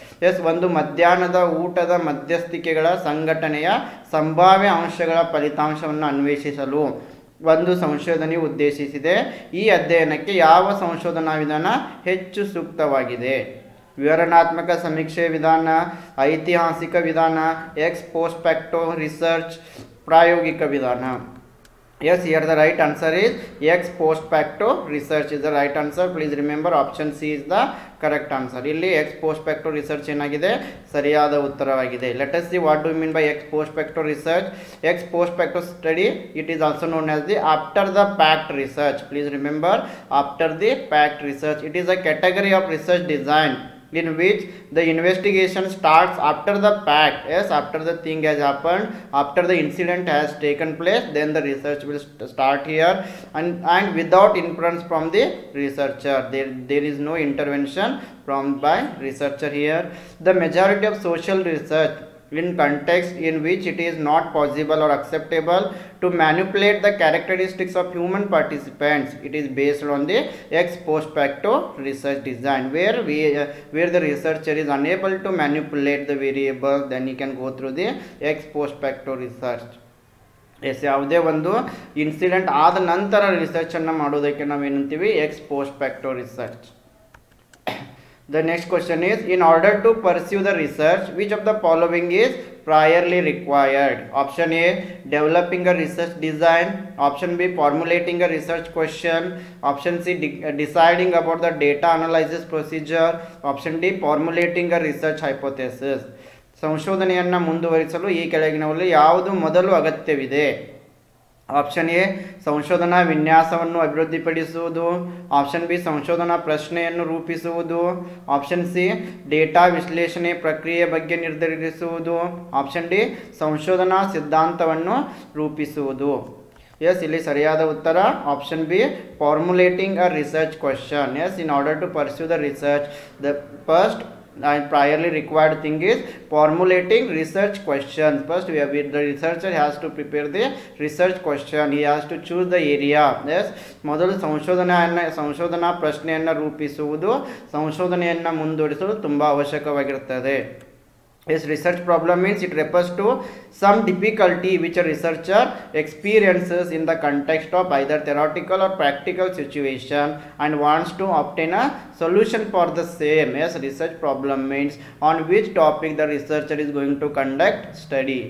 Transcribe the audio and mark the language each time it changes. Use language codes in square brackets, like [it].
[kn] S, ಒಂದು ಮಧ್ಯಾಹ್ನದ ಊಟದ ಮಧ್ಯಸ್ಥಿಕೆಗಳ ಸಂಘಟನೆಯ ಸಂಭಾವ್ಯ ಅಂಶಗಳ ಫಲಿತಾಂಶವನ್ನು ಅನ್ವೇಷಿಸಲು ಒಂದು ಸಂಶೋಧನೆಯು ಉದ್ದೇಶಿಸಿದೆ. ಈ ಅಧ್ಯಯನಕ್ಕೆ ಯಾವ ಸಂಶೋಧನಾ ವಿಧಾನ ಹೆಚ್ಚು ಸೂಕ್ತವಾಗಿದೆ? ವಿವರಣಾತ್ಮಕ ಸಮೀಕ್ಷೆ ವಿಧಾನ, ಐತಿಹಾಸಿಕ ವಿಧಾನ, ಎಕ್ಸ್ ಪೋಸ್ಟ್ ಫ್ಯಾಕ್ಟೋ ರಿಸರ್ಚ್, ಪ್ರಾಯೋಗಿಕ ವಿಧಾನ. [en] Yes, here the right answer is ex post facto research is the right answer. Please remember option C is the correct answer. [kn] ಇಲ್ಲಿ ex post facto research ಏನಾಗಿದೆ? ಸರಿಯಾದ ಉತ್ತರವಾಗಿದೆ. [en] Let us see what do you mean by ex post facto research. Ex post facto study, it is also known as the after the fact research. Please remember after the fact research. It is a category of research design in which the investigation starts after the fact. Yes, after the thing has happened, after the incident has taken place, then the research will start here, and without influence from the researcher. There is no intervention from by researcher here. The majority of social research in context in which it is not possible or acceptable to manipulate the characteristics of human participants, it is based on the ex post facto research design, where the researcher is unable to manipulate the variables, then he can go through the ex post facto research. [kn] S, ಯಾವುದೇ ಒಂದು incident ಆದ ನಂತರ ರಿಸರ್ಚನ್ನು ಮಾಡೋದಕ್ಕೆ ನಾವೇನಂತೀವಿ? [en] Ex post facto research. The next question is, in order to pursue the research, which of the following is priorly required? Option A, developing a research design. Option B, formulating a research question. Option C, deciding about the data analysis procedure. Option D, formulating a research hypothesis. [kn] ಸಂಶೋಧನೆಯನ್ನು ಮುಂದುವರಿಸಲು ಈ ಕೆಳಗಿನವರಲ್ಲಿ ಯಾವುದು ಮೊದಲು ಅಗತ್ಯವಿದೆ? Option A, ಸಂಶೋಧನಾ ವಿನ್ಯಾಸವನ್ನು ಅಭಿವೃದ್ಧಿಪಡಿಸುವುದು. Option B, ಸಂಶೋಧನಾ ಪ್ರಶ್ನೆಯನ್ನು ರೂಪಿಸುವುದು. ಆಪ್ಷನ್ ಸಿ, ಡೇಟಾ ವಿಶ್ಲೇಷಣೆ ಪ್ರಕ್ರಿಯೆ ಬಗ್ಗೆ ನಿರ್ಧರಿಸುವುದು. ಆಪ್ಷನ್ ಡಿ, ಸಂಶೋಧನಾ ಸಿದ್ಧಾಂತವನ್ನು ರೂಪಿಸುವುದು. ಎಸ್, ಇಲ್ಲಿ ಸರಿಯಾದ ಉತ್ತರ option B, [en] Formulating a research question. Yes, in order to pursue the research, the first and priorly required thing is formulating research questions. First the researcher has to prepare the research question, he has to choose the area. [kn] Yes, ಮೊದಲು ಸಂಶೋಧನಾ ಪ್ರಶ್ನೆಯನ್ನು ರೂಪಿಸುವುದು, ಸಂಶೋಧನೆಯನ್ನು ಮುಂದುವರಿಸಲು ತುಂಬ ಅವಶ್ಯಕವಾಗಿರುತ್ತದೆ. [en] Yes, research problem means it refers to some difficulty which a researcher experiences in the context of either theoretical or practical situation and wants to obtain a solution for the same. Yes, research problem means on which topic the researcher is going to conduct study.